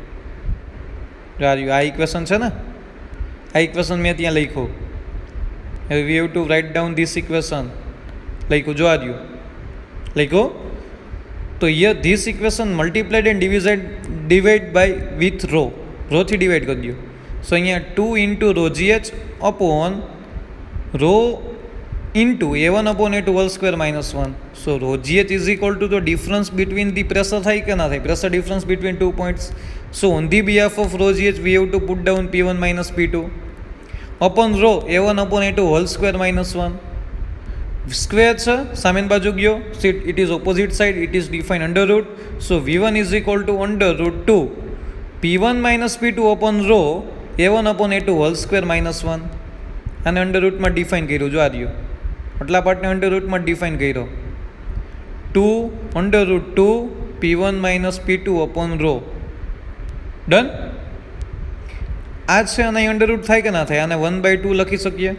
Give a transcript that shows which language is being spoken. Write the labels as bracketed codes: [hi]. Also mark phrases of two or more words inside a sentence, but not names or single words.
[gu] જો આ ઇક્વેશન છે ને, આ ઇક્વેશન મેં ત્યાં લખ્યું. [en] હવે we have to write down this equation. [gu] લખ્યું. જો આ રહ્યું લખ્યું. [en] તો here this equation multiplied and divide by with [gu] રોથી ડિવાઇડ કરી દો. [en] સો અહીંયા 2 into rho gh upon rho into A1 upon A2 whole square -1. So rho gh is equal to the difference between the pressure [gu] થાય કે ના થાય? [en] Pressure difference between 2 points. So on the behalf of rho gh we have to put down P1 minus P2 upon rho A1 upon A2 whole square -1. [gu] Square છે સામેની બાજુ ગયો. [en] So it is opposite side. It is defined under root. So V1 is equal to under root 2 P1 minus P2 upon rho A1 upon A2 whole square -1. [gu] અને [en] under rootમાં define [gu] કર્યું. જો આ રહ્યું આટલા પાર્ટને [en] under rootમાં define [gu] કર્યો. [en] 2 under root 2 P1 minus P2 upon rho. [gu] ડન. આ છે અને [en] under root [gu] થાય કે ના થાય? આને 1/2 લખી શકીએ.